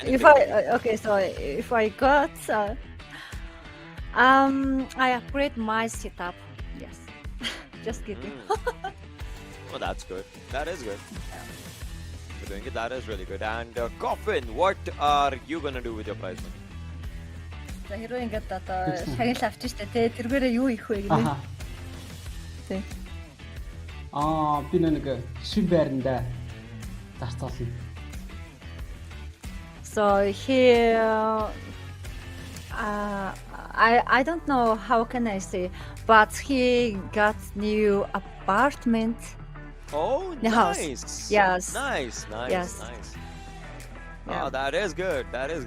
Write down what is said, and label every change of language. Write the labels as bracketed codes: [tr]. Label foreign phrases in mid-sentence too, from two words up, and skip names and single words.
[en] If I got, I upgrade my setup. Yes. Just kidding. Oh, that's good. That is good. You're doing it. That is really good. And Coffin, what are you gonna do with your prize money? [mn] За хэрвээ ингээд одоо шагнал авчих штэ тий тэргээрээ юу их вэ гэнэ. Тий. Би нэг шин байранда зарцуулна. [en] So here I don't know how can I say, but he got new apartment. Oh, the nice. House. Yes. Nice. Yes. Yeah. Oh, that is good. That is